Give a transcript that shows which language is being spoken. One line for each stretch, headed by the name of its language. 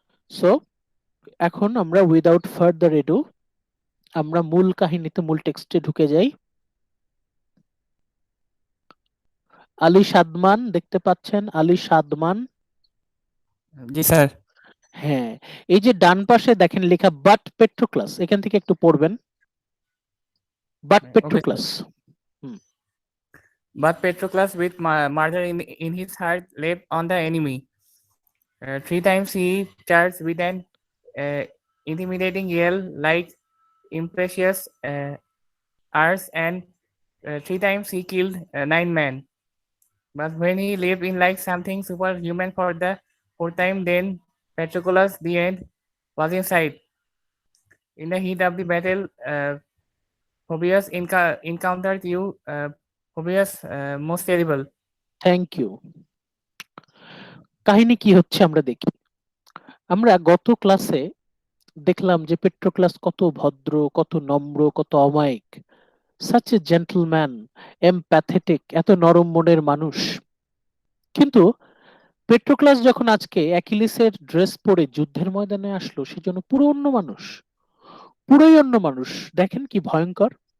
Bangla: So এখন আমরা
English: without further ado
Bangla: আমরা মূল কাহিনীতে, মূল টেক্সটে ঢুকে যাই। আলী সাদমান দেখতে পাচ্ছেন? আলী সাদমান। জি স্যার। হ্যাঁ, এই যে ডান পাশে দেখেন লেখা বাট পেট্রোক্লাস, এখান থেকে একটু পড়বেন।
English: but
Bangla: okay sir.
English: Patroclus. But Patroclus, with murder in his heart, leapt on the enemy. 3 times he charged with an intimidating yell like impetuous Rs, and 3 times he killed 9 men. But when he leaped in like something superhuman for the 4th time, then Patroclus, the end, was in sight. In the heat of the battle, Phoebus encountered you, Phoebus most terrible. Thank you.
Bangla: কাহিনী কি হচ্ছে আমরা দেখি। আমরা গত ক্লাসে দেখলাম যে পেট্রোক্লাস কত ভদ্র, কত নম্র, কত অমায়িক,
English: such a gentleman,
Bangla: এমপ্যাথেটিক, এত নরম মনের মানুষ। কিন্তু পেট্রোক্লাস যখন আজকে অ্যাকিলিসের ড্রেস পরে যুদ্ধের ময়দানে আসলো, সেজন্য পুরো অন্য মানুষ, পুরোই অন্য মানুষ। দেখেন কি ভয়ঙ্কর।